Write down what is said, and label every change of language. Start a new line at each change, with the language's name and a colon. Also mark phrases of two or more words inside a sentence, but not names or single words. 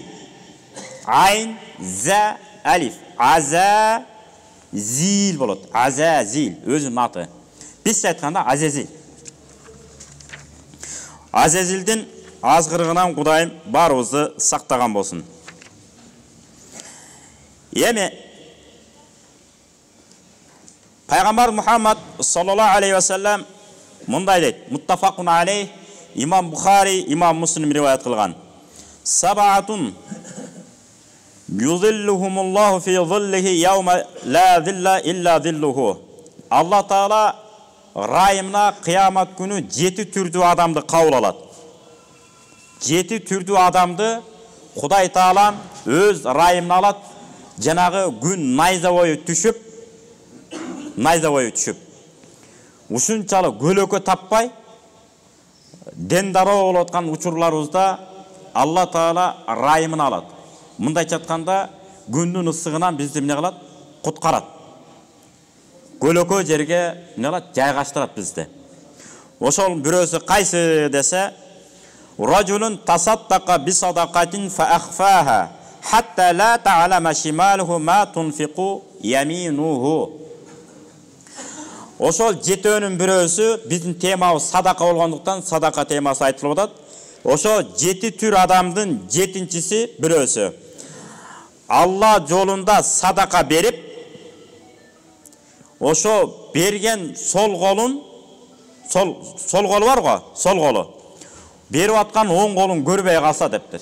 Kyrgyz: Айн, за, алиф. Азазил болот. Азазил. Өзүнүн аты. Биз айтканда Азазил. Азазилдин азгырыгынан Кудайым барыбызды сактаган болсун. Эми Пайгамбар Мухаммад
Arabic: صلى الله عليه وسلم
Kyrgyz: мындай дейт.
Arabic: متفق عليه.
Kyrgyz: Имам Бухари, Имам Муслим риваят кылган.
Arabic: سبعة يظلهم الله في ظله يوم لا ظل إلا ظله.
Kyrgyz: Алла Таала райымына кыямат күнү 7 түрдүү адамды кабыл алат. 7 түрдүү адамды Кудай Таала өз райымына алат. Жанагы күн найза бою түшүп, ушунчалык көлөкө таппай дендароо болоткан учурларыбызда Алла Таала райымына алат. Мындайча айтканда, күндүн ысыгынан бизди эмне кылат? Куткарат. Көлөкө жерге эмне кылат? Жайгаштырат бизди. Ошол бирөөсү кайсы десе,
Arabic: رجل تصدق بصدقة فأخفاها حتى لا تعلم شماله ما تنفق يمينه.
Kyrgyz: Ошол жетөөнүн бирөөсү биздин темабыз садака болгондуктан садака темасы айтылып атат. Ошо жети түр адамдын жетинчиси бирөөсү Алла жолунда садака берип, ошо берген сол колун, сол колу бар го, сол колу берип аткан оң колун көрбөй калса дептир.